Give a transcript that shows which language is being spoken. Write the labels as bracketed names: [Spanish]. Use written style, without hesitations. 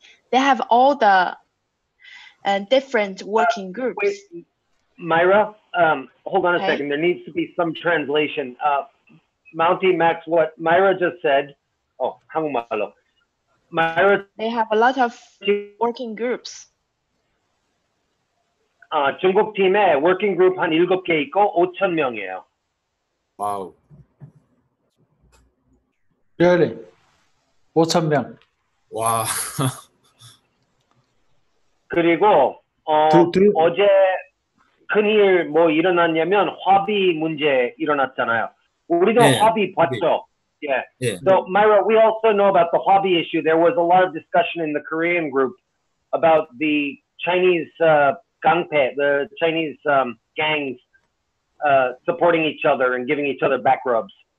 [English] They have all the different working groups. Wait, Myra, hold on a second. There needs to be some translation. Mounty, Max, what Myra just said. [Korean] Oh, 한국말로. Myra. [English] They have a lot of working groups. [Korean] 중국 팀에 working group 한 7개 있고 5,000명이에요. 와우. [English] Really? [Korean] 5,000명. 와. 그리고 어제 큰일 뭐 일어났냐면 화비 문제 일어났잖아요. 우리도 화비 봤죠. [English] Yeah. So Myra, we also know about the Hwabi issue. There was a lot of discussion in the Korean group about the Chinese gangpe, the Chinese gangs supporting each other and giving each other back rubs.